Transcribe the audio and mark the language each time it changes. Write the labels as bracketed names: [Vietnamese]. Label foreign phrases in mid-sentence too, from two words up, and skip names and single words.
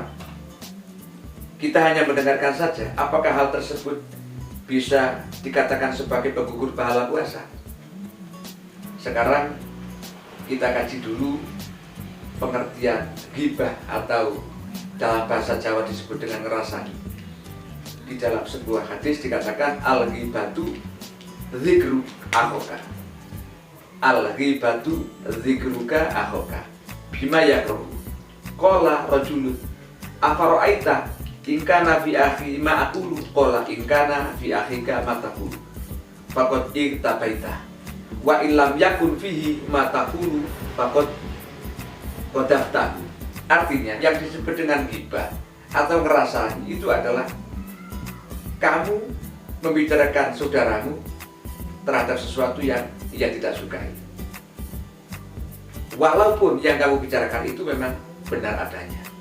[Indonesian] Kita hanya mendengarkan saja. Apakah hal tersebut bisa dikatakan sebagai penggugur pahala puasa? Sekarang kita kaji dulu pengertian ghibah, atau dalam bahasa Jawa disebut dengan ngerasani. Di dalam sebuah hadis dikatakan [Arabic] الغيبة ذكر أخاك. الغيبة ذكرك أخاك بما يكره. قال رجل أفرأيت إن كان في أخي ما أقول، قال إن كان في أخيك ما تقول فقد ارتبت وإن لم يكن فيه ما تقول فقد قذفته. [Indonesian] Artinya yang disebut dengan ghibah atau ngerasani itu adalah kamu membicarakan saudaramu terhadap sesuatu yang ia tidak sukai, walaupun yang kamu bicarakan itu memang benar adanya.